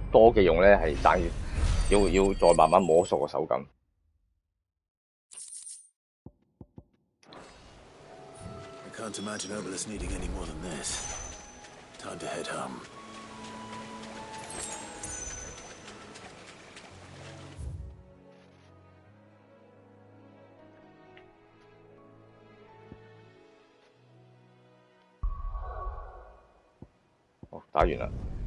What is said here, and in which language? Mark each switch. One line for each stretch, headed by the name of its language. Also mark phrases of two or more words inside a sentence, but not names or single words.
Cantonese: 多技用咧係爭要再慢慢摸索個手感。
English: I can't imagine Obelisk needing any more than this. Time to head home.
Cantonese: 打完啦。